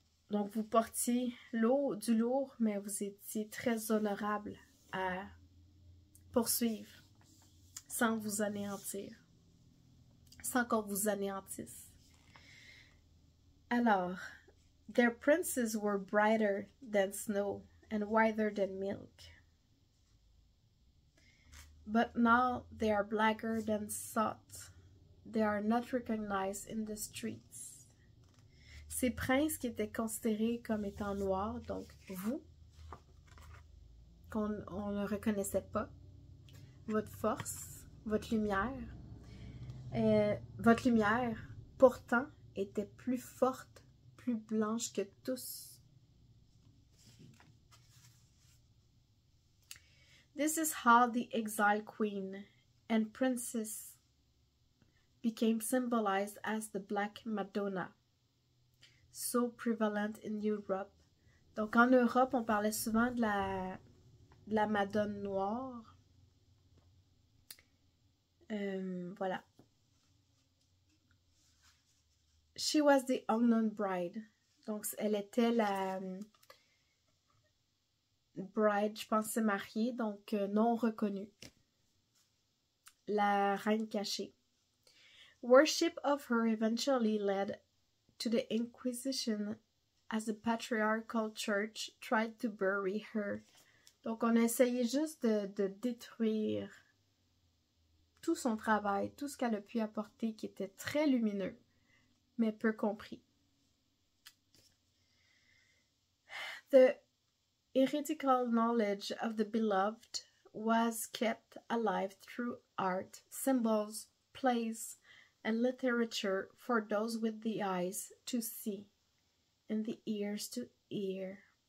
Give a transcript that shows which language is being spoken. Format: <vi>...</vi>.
<fr>Donc, vous portiez du lourd, mais vous étiez très honorable à poursuivre sans vous anéantir, sans qu'on vous anéantisse. Alors,</fr> <en>their princes were brighter than snow and whiter than milk. But now they are blacker than soot. They are not recognized in the streets.</en> <fr>Ces princes qui étaient considérés comme étant noirs, donc vous, qu'on ne reconnaissait pas, votre force, votre lumière, pourtant, était plus forte, plus blanche que tous.</fr> <en>This is how the exiled queen and princess became symbolized as the Black Madonna, so prevalent in Europe.</en> <fr>Donc en Europe, on parlait souvent de la Madone noire. Voilà.</fr> <en>She was the unknown bride.</en> <fr>Donc elle était la</fr> <en>bride,</en> <fr>je pense c'est mariée, donc non reconnue. La reine cachée.</fr> <en>Worship of her eventually led to the Inquisition as the patriarchal church tried to bury her.</en> <fr>Donc on a essayé juste de détruire tout son travail, tout ce qu'elle a pu apporter qui était très lumineux, mais peu compris.</fr> <en>The heretical knowledge of the beloved was kept alive through art, symbols, plays, and literature for those with the eyes to see and the ears to hear.</en>